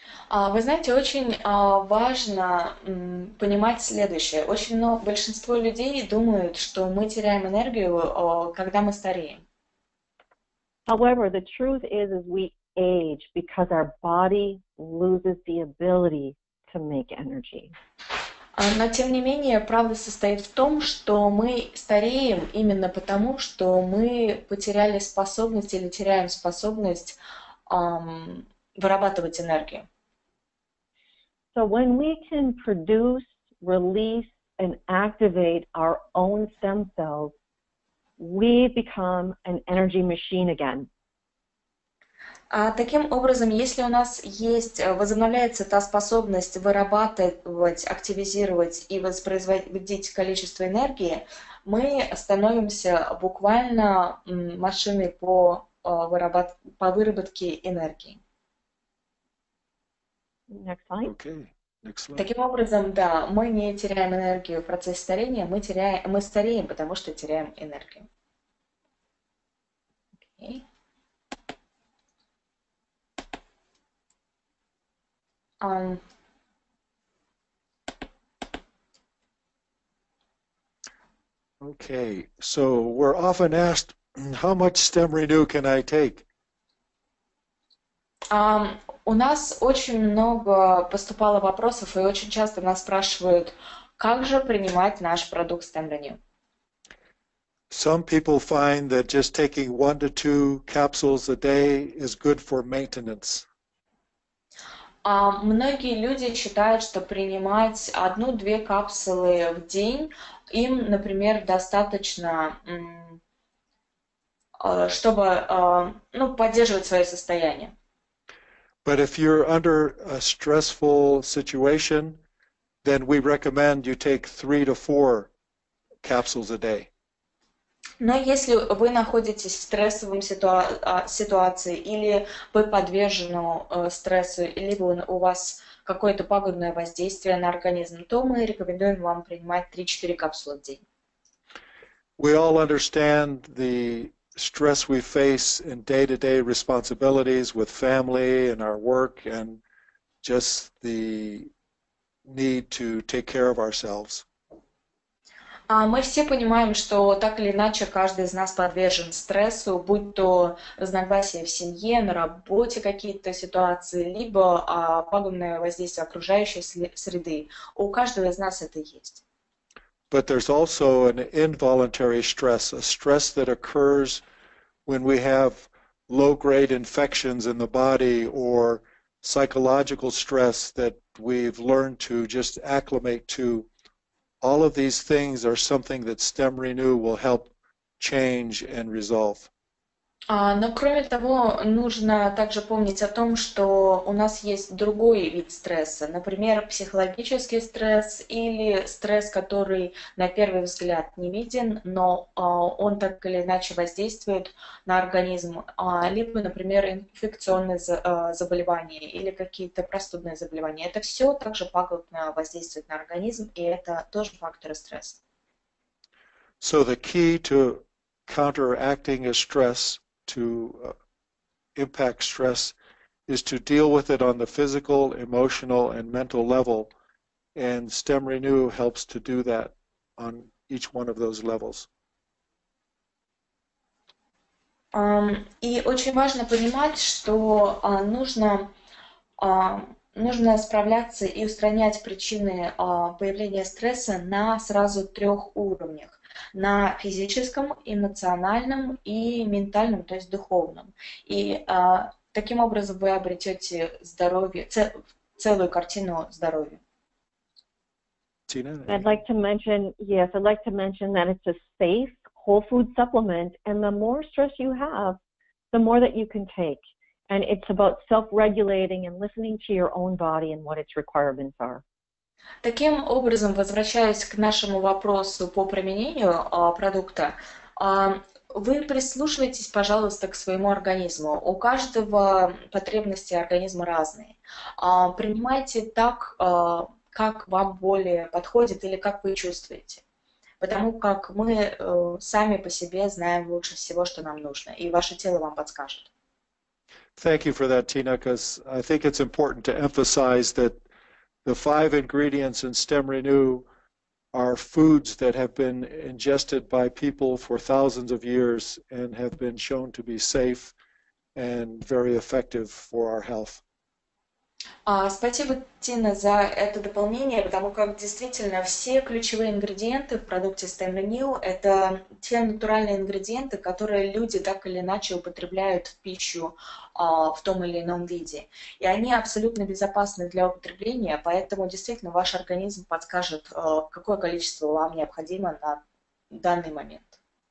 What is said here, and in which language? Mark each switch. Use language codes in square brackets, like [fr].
[ru] Вы знаете, очень важно понимать следующее. Большинство людей думают, что мы теряем энергию, когда мы стареем. [en] However, the truth is we age because our body loses the ability to make energy. [ru] Но, тем не менее, правда состоит в том, что мы стареем именно потому, что мы потеряли способность или теряем способность вырабатывать энергию. [en] So when we can produce, release, and activate our own stem cells, we become an energy machine again. [ru] Таким образом, если у нас возобновляется та способность вырабатывать, активизировать и воспроизводить количество энергии, мы становимся буквально машиной по выработке энергии. [en] Next slide. Okay. Next slide. [ru] Таким образом, да, мы не теряем энергию в процессе старения, мы стареем, потому что теряем энергию. [en] Okay. Okay, so we're often asked, how much StemRenu can I take? [ru] У нас очень много поступало вопросов, и очень часто нас спрашивают, как же принимать наш продукт StemRenu. [en] Some people find that just taking 1 to 2 capsules a day is good for maintenance. [ru] Многие люди считают, что принимать 1-2 капсулы в день им, например, достаточно, чтобы поддерживать свое состояние. [en] But if you're under a stressful situation, then we recommend you take 3 to 4 capsules a day. [ru] Но если вы находитесь в стрессовой ситуации, или вы подвержены стрессу, либо у вас какое-то пагубное воздействие на организм, то мы рекомендуем вам принимать 3-4 капсулы в день. [en] We all understand the stress we face in day-to-day responsibilities with family and our work and just the need to take care of ourselves. [ru] Мы все понимаем, что так или иначе каждый из нас подвержен стрессу, будь то разногласия в семье, на работе какие-то ситуации, либо пагубное воздействие окружающей среды. У каждого из нас это есть. [en] But there's also an involuntary stress, a stress that occurs when we have low-grade infections in the body or psychological stress that we've learned to just acclimate to. All of these things are something that StemRenu will help change and resolve. [ru] Но кроме того, нужно также помнить о том, что у нас есть другой вид стресса, например, психологический стресс или стресс, который на первый взгляд не виден, но он так или иначе воздействует на организм, либо, например, инфекционные заболевания или какие-то простудные заболевания. Это все также пагубно воздействует на организм, и это тоже факторы стресса. [en] So the key to counteracting a stress, to impact stress, is to deal with it on the physical, emotional, and mental level. And StemRenu helps to do that on each one of those levels. [ru] И очень важно понимать, что нужно справляться и устранять причины появления стресса на сразу 3 уровнях. На физическом, эмоциональном и ментальном, то есть духовном. И таким образом вы обретете здоровье, целую картину здоровья. [en] Tina? I'd like to mention, yes, I'd like to mention that it's a safe whole food supplement, and the more stress you have, the more that you can take. And it's about self-regulating and listening to your own body and what its requirements are. [ru] Таким образом, возвращаясь к нашему вопросу по применению продукта, вы прислушивайтесь, пожалуйста, к своему организму. У каждого потребности организма разные. Принимайте так, как вам более подходит или как вы чувствуете. Потому как мы сами по себе знаем лучше всего, что нам нужно, и ваше тело вам подскажет. [en] Thank you for that, Tina, because I think it's important to emphasize that the 5 ingredients in StemRenu are foods that have been ingested by people for thousands of years and have been shown to be safe and very effective for our health. [ru] Спасибо, Тина, за это дополнение, потому как действительно все ключевые ингредиенты в продукте StemRenu – это те натуральные ингредиенты, которые люди так или иначе употребляют в пищу в том или ином виде. И они абсолютно безопасны для употребления, поэтому действительно ваш организм подскажет, какое количество вам необходимо на данный момент.